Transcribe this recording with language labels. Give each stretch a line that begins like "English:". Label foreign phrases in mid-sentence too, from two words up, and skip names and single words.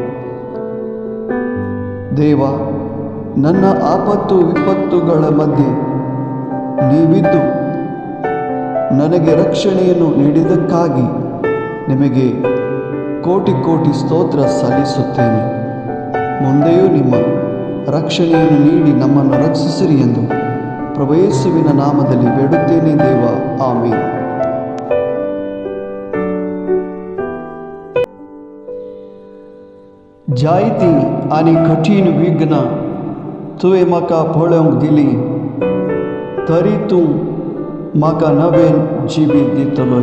Kannada: ದೇವ, ನನ್ನ ಆಪತ್ತು ವಿಪತ್ತುಗಳ ಮಧ್ಯೆ ನೀವಿದ್ದು ನನಗೆ ರಕ್ಷಣೆಯನ್ನು ನೀಡಿದ್ದಕ್ಕಾಗಿ ನಿಮಗೆ ಕೋಟಿ ಕೋಟಿ ಸ್ತೋತ್ರ ಸಲ್ಲಿಸುತ್ತೇನೆ. ಮುಂದೆಯೂ ನಿಮ್ಮ ರಕ್ಷಣೆಯನ್ನು ನೀಡಿ ನಮ್ಮನ್ನು ರಕ್ಷಿಸಿರಿ ಎಂದು ಪ್ರಭು ಯೇಸುವಿನ ನಾಮದಲ್ಲಿ ಬೇಡುತ್ತೇನೆ ದೇವ. ಆಮೆನ್.
Konkani: जायती आनी कठीण विघ्न तुवें म्हाका पळोवंक दिली, तरी तूं म्हाका नवें जिवीत दितलोय.